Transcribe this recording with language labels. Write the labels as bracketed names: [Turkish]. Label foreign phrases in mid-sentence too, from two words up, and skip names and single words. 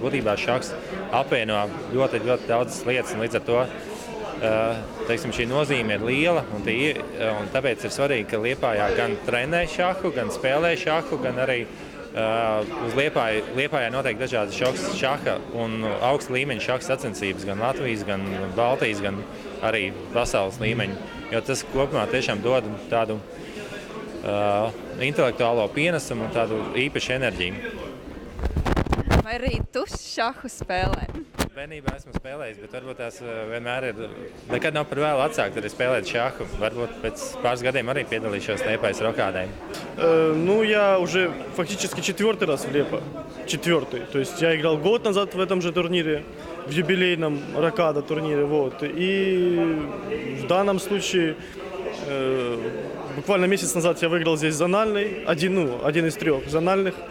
[Latvian] Būtībā šahs apvieno ļoti daudzas lietas, un līdz ar to šī nozīme ir liela, un tāpēc ir svarīgi, ka Liepājā gan trenē šahu, gan spēlē šahu, gan arī uz Liepājā notiek dažādas šaha un augsta līmeņa šaha sacensības, gan Latvijas, gan Baltijas, gan arī pasaules līmeņa, jo tas kopumā tiešām dod tādu intelektuālo pienesumu un tādu īpašu enerģiju. Vai arī tu šahu spēlē? Bērnībā esmu spēlējis, bet varbūt tās vienmēr nekad nav par vēlu atsākt arī spēlēt šаху. Varbūt pēc pāris gadiem arī piedalīšos Liepājas rokādē. [Russian] Я уже фактически 4-й раз в Лепо. 4-й. То есть я играл год назад в этом же турнире, в юбилейном рокада турнире. И в данном случае буквально месяц назад я выиграл здесь зональный, один из 3 зональных.